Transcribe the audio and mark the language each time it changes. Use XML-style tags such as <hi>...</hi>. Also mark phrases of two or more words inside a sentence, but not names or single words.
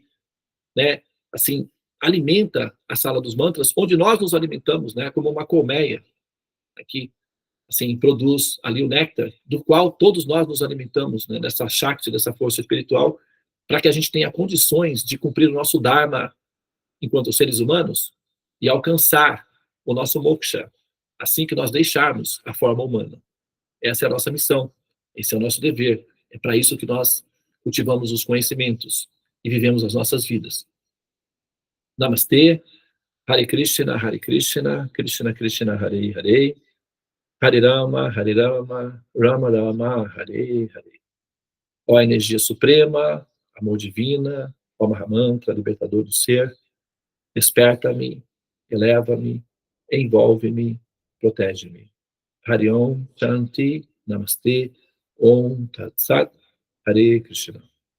<pt>né, assim, alimenta a sala dos mantras, onde nós nos alimentamos, né, como uma colmeia, que, assim, produz ali o néctar, do qual todos nós nos alimentamos, né, dessa Shakti, dessa força espiritual, para que a gente tenha condições de cumprir o nosso Dharma enquanto seres humanos e alcançar o nosso moksha, assim que nós deixarmos a forma humana. Essa é a nossa missão, esse é o nosso dever. É para isso que nós cultivamos os conhecimentos e vivemos as nossas vidas. Namastê,</pt> <sa>Hare Krishna, Krishna Krishna, Hare Hare, Hare Rama, Rama Rama, Hare Hare.</sa> <pt>Ó energia suprema, amor divina, ó Mahamantra, libertador do ser, desperta-me, eleva-me, envolve-me, protege-me.</pt> <sa>Hariom, Shanti, Namastê, Om Tat Sat, Hare Krishna.</sa>